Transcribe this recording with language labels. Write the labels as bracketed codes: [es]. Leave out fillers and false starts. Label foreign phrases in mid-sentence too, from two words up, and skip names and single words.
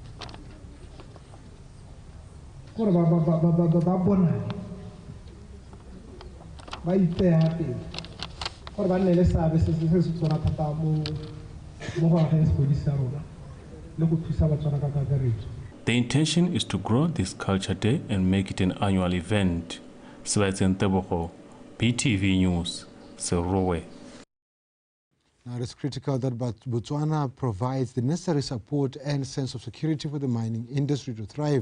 [tn] gore ba bona ba ipeya pele gore ba nne le seabe se se tsona thata mo go ageng sepodisi sa rona le go thusa Batswana ka kakaretso. [en] The intention is to grow this culture day and make it an annual event. Sebastian Tebogo, BTV News, Serowe. Now, it is critical that Botswana provides the necessary support and sense of security for the mining industry to thrive.